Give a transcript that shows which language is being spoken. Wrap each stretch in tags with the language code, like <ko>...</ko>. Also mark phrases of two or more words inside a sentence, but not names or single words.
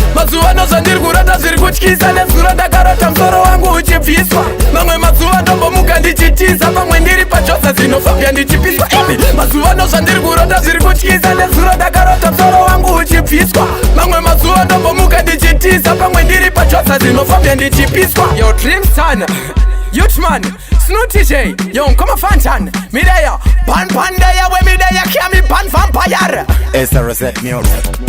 <sn>Mazuva ano zvandiri kurota zviri kutyisa, nezuro ndakarota musoro wangu uchibviswa. Mamwe mazuva ndombomuka ndichitiza, pamwe ndiri pajosa xenophobia ndichipiswa. Imi, mazuva ano zvandiri kurota zviri kutyisa, nezuro ndakarota musoro wangu uchibviswa. Mamwe mazuva ndombomuka ndichitiza, pamwe ndiri pajosa xenophobia ndichipiswa.</sn> <en>Yo, Dream Son, Youth Man, Snooty J, yo, Nkoma Fantan, Mireya, Pan Pan Deya, we Mireya, Kia mi Pan Vampire. It's a reset music.</en>